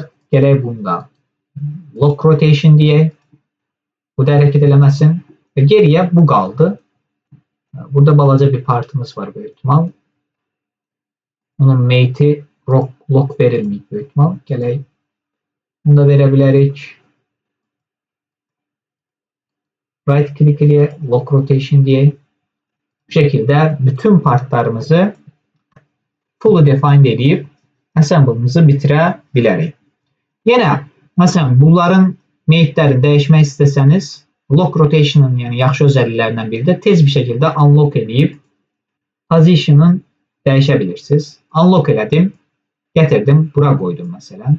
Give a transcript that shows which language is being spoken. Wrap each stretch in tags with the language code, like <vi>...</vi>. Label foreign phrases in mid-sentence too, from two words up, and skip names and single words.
<az>Gələk bunu da lock rotation deyək. Bu da hərəkət eləməsin. Və geriyə bu qaldı. Burada balaca bir partımız var böyük ihtimal. Onun</az> <en>mate'i lock</en> <az>verilməyib böyük ihtimal. Gələk. Bunu da verə bilərik.</az> <en>Right click eləyək. Lock rotation deyək.</en> <az>Bu şəkildə bütün partlarımızı</az> <en>fully defined</en> <az>edib assemble'ımızı bitirə bilərik. Yenə, məsələn, bunların mate'lərini dəyişmək istəsəniz,</az> <en>lock rotation'ın</en> <az>yəni yaxşı özelliklərindən biri də tez bir şəkildə unlock edib position'ın dəyişə bilirsiniz. Unlock elədim, gətirdim, bura qoydum məsələn.</az>